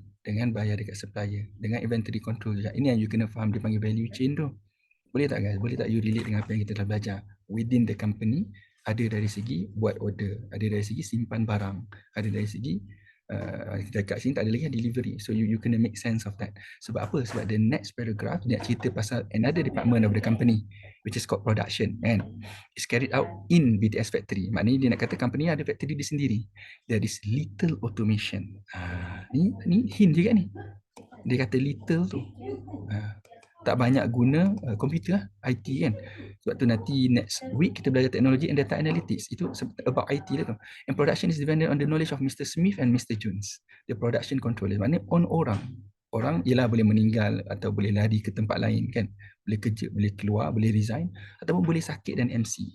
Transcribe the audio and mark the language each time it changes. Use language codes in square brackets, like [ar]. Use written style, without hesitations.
[ms] dengan bayar dekat supplier, dengan inventory control juga. Ini yang you kena faham, dia panggil value chain tu. Boleh tak guys? Boleh tak you relate dengan apa yang kita telah belajar? [en] Within the company, [ms] ada dari segi buat order, ada dari segi simpan barang, ada dari segi dekat sini tak ada lagi delivery. [en] So you kena make sense of that. [ms] Sebab apa? Sebab [en] the next paragraph [ms] dia nak cerita pasal [en] another department of the company, which is called production, and it's carried out in BTS factory. [ms] Maknanya dia nak kata company ada factory dia sendiri. [en] There is little automation. [ms] Ni hint juga ni. Dia kata little tu. Tak banyak guna komputer lah, IT kan. Sebab tu nanti [en] next week [ms] kita belajar teknologi and data analytics. Itu about IT lah tu. [en] And production is dependent on the knowledge of Mr. Smith and Mr. Jones. The production controller. [ms] Maknanya [en] on orang. [ms] Orang ialah boleh meninggal atau boleh lari ke tempat lain kan. Boleh kerja, boleh keluar, boleh resign. Ataupun boleh sakit dan MC.